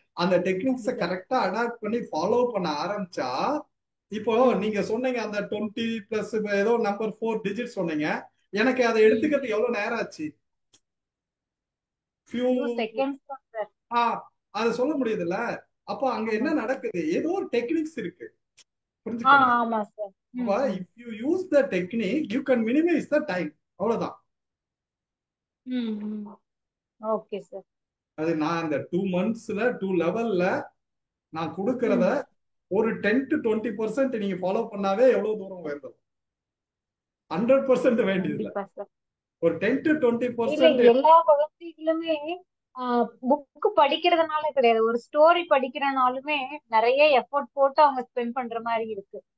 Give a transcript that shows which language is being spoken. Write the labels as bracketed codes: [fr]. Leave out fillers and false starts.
[ta] அந்த டெக்னிக்ஸை கரெக்டா அடாப்ட் பண்ணி ஃபாலோ பண்ண ஆரம்பிச்சா, இப்போ நீங்க சொன்னீங்க அந்த 20 பிளஸ் ஏதோ நம்பர் 4 டிஜிட் சொன்னீங்க. எனக்கு அதை எடுத்துக்கிறது எவ்வளவு நேரம் ஆச்சு? [en] Few seconds. [ta] அதை சொல்ல முடியுதுல்ல. அப்போ அங்க என்ன நடக்குது, ஏதோ ஒரு டெக்னிக்ஸ் இருக்கு, புரிஞ்சுக்கோங்க. ஆமா sir. [en] if you use the technique you can minimize the time, [ta] அவ்வளவுதான். Okay sir. அது நான் அந்த 2 monthsல 2 லெவல்ல நான் கொடுக்கறத ஒரு 10 to 20% நீங்க ஃபாலோ பண்ணாவே எவ்வளவு தூரம் உயர்ந்தது. 100% வேண்டியது இல்ல, ஒரு 10 to 20%. எல்லா குழந்தைகளுமே புக் படிக்கிறதுனால கிடையாது, ஒரு ஸ்டோரி படிக்கிறனாலுமே நிறைய எஃபோர்ட் போட்டு அவங்க ஸ்பெண்ட் பண்ற மாதிரி இருக்கு.